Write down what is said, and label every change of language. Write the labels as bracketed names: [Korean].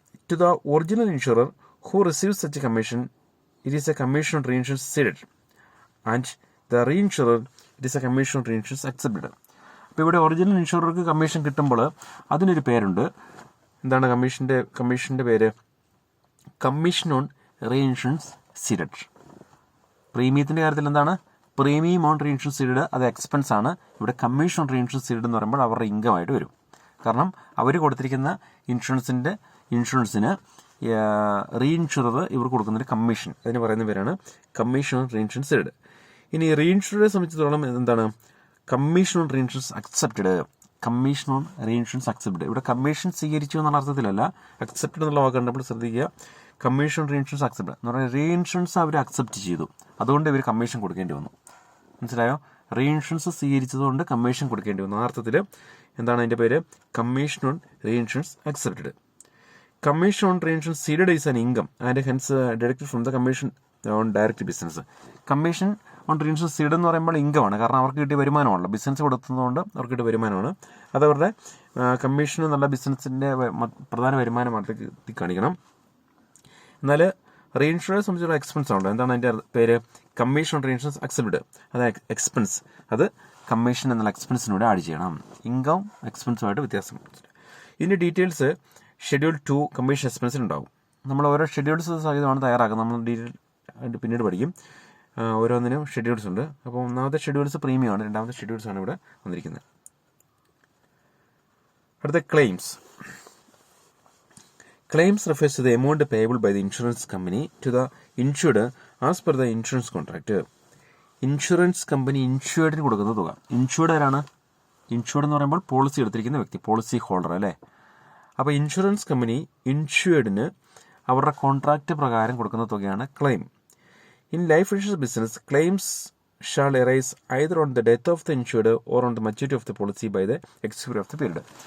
[English] To the original insurer who receives such commission, it is a commission on reinsurance ceded, and the reinsurer, it is a commission on reinsurance accepted. [Malayalam] അപ്പോൾ ഇവിടെ original ഇൻഷുറർക്ക് commission കിട്ടുമ്പോൾ അതിനൊരു പേരുണ്ട്. എന്താണ് കമ്മീഷൻ്റെ പേര്? Commission on reinsurance seeded. പ്രീമിയത്തിൻ്റെ കാര്യത്തിൽ എന്താണ്? പ്രീമിയം ഓൺ റീഇൻഷുറൻസ് സീഡഡ്, അത് എക്സ്പെൻസ് ആണ്. ഇവിടെ കമ്മീഷൻ ഓൺ റീഇൻഷുറൻസ് സീഡഡ് എന്ന് പറയുമ്പോൾ അവരുടെ ഇൻകം ആയിട്ട് വരും. കാരണം അവർ കൊടുത്തിരിക്കുന്ന ഇൻഷുറൻസിന് റീഇൻഷുറർ ഇവർ കൊടുക്കുന്നൊരു കമ്മീഷൻ, അതിന് പറയുന്ന പേരാണ് കമ്മീഷൻ ഓൺ റീഇൻഷുറൻസ് സീഡഡ്. ഇനി റീഇൻഷുററെ സംബന്ധിച്ചിടത്തോളം എന്താണ്? Commission on reinsurance accepted. Commission on reinsurance accepted. ഇവിടെ കമ്മീഷൻ സ്വീകരിച്ചു എന്നുള്ള അർത്ഥത്തിലല്ല, അക്സെപ്റ്റഡ് എന്നുള്ള വാക്ക് കണ്ടപ്പോൾ ശ്രദ്ധിക്കുക. കമ്മീഷൻ ഓൺ റീഇൻഷുറൻസ് അക്സെപ്റ്റഡ് എന്ന് പറഞ്ഞാൽ റീഇൻഷുറൻസ് അവർ അക്സെപ്റ്റ് ചെയ്തു, അതുകൊണ്ട് ഇവർ കമ്മീഷൻ കൊടുക്കേണ്ടി വന്നു. മനസ്സിലായോ? റീഇൻഷുറൻസ് സ്വീകരിച്ചതുകൊണ്ട് കമ്മീഷൻ കൊടുക്കേണ്ടി വന്നു. ആ അർത്ഥത്തിൽ എന്താണ് അതിൻ്റെ പേര്? Commission on reinsurance accepted. [English] Commission on reinsurance ceded is an income and hence deducted from the commission on direct business. [Malayalam] Commission on reinsurance seed എന്ന് പറയുമ്പോൾ ഇൻകമാണ്. കാരണം അവർക്ക് കിട്ടിയ വരുമാനമാണല്ലോ, ബിസിനസ് കൊടുക്കുന്നതുകൊണ്ട് അവർക്ക് കിട്ടിയ വരുമാനമാണ്. അതവരുടെ കമ്മീഷൻ എന്നുള്ള ബിസിനസ്സിൻ്റെ പ്രധാന വരുമാനമായിട്ട് കാണിക്കണം. എന്നാൽ റീഇൻഷുറൻസ് സംബന്ധിച്ചുള്ള എക്സ്പെൻസ് ഉണ്ട്. എന്താണ് അതിൻ്റെ പേര്? Commission on reinsurance accepted. അത് എക്സ്പെൻസ്, അത് കമ്മീഷൻ എന്നുള്ള എക്സ്പെൻസിനൂടെ ആഡ് ചെയ്യണം. ഇൻകം എക്സ്പെൻസുമായിട്ട് വ്യത്യാസം. ഇതിൻ്റെ ഡീറ്റെയിൽസ് ഷെഡ്യൂൾ 2 കമ്മീഷൻ എക്സ്പെൻസിനുണ്ടാവും. നമ്മൾ ഓരോ ഷെഡ്യൂൾസ് സഹിതമാണ് തയ്യാറാക്കുന്നത്. നമ്മൾ ഡീറ്റെയിൽ ആയിട്ട് പിന്നീട് പഠിക്കും. ഓരോന്നിനും ഷെഡ്യൂൾസ് ഉണ്ട്. അപ്പോൾ ഒന്നാമത്തെ ഷെഡ്യൂൾസ് പ്രീമിയം ആണ്, രണ്ടാമത്തെ ഷെഡ്യൂൾസ് ആണ് ഇവിടെ വന്നിരിക്കുന്നത്. അടുത്ത claims. [English] Claims refers to the amount payable by the insurance company to the insured as per the insurance contract. [Malayalam] Insurance company ഇൻഷുർഡിന് കൊടുക്കുന്ന തുക. ഇൻഷുർഡ് ആരാണ്? ഇൻഷുർഡ് എന്ന് പറയുമ്പോൾ പോളിസി എടുത്തിരിക്കുന്ന വ്യക്തി, പോളിസി ഹോൾഡർ അല്ലേ. അപ്പോൾ ഇൻഷുറൻസ് കമ്പനി ഇൻഷുർഡിന് അവരുടെ കോൺട്രാക്റ്റ് പ്രകാരം കൊടുക്കുന്ന തുകയാണ് claim. [English] In life insurance business, claims shall arise either on the death of the insured or on the maturity of the policy by the expiry of the period.